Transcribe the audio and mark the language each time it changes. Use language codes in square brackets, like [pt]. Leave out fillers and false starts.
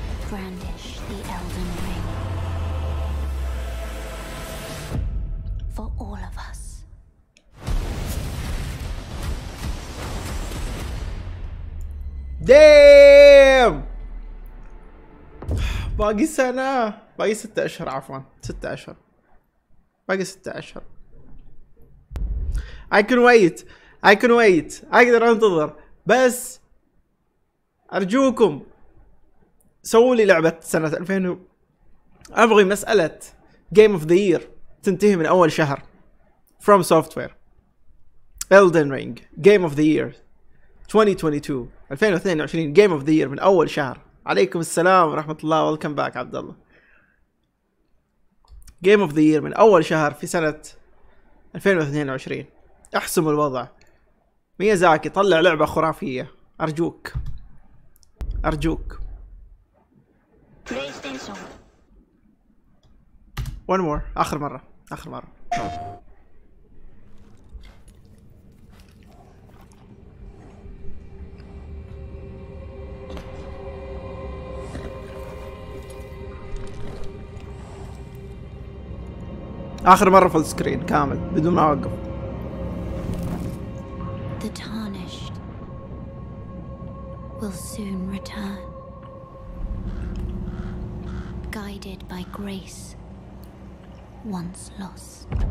[en] Brandish the Elden Ring for all of us. [ar] ديم باقي سنة، باقي 6 أشهر، عفوا 6 أشهر، باقي 6 أشهر. [en] I can wait [ar] أقدر أنتظر، بس أرجوكم سووا لي لعبة سنة 2000 أبغي مسألة Game of the Year تنتهي من أول شهر. [en] From Software Elden Ring Game of the Year 2022 Game of the Year [ar] من أول شهر. عليكم السلام ورحمة الله. [en] Welcome back [ar] عبد الله. Game of the Year من أول شهر في سنة 2022. احسموا الوضع. ميازاكي طلع لعبة خرافية، أرجوك أرجوك. [en] One more. [ar] آخر مرة. آخر مرة فل سكرين كامل بدون ما أوقف. [en] The tarnished will soon return, guided by grace once lost.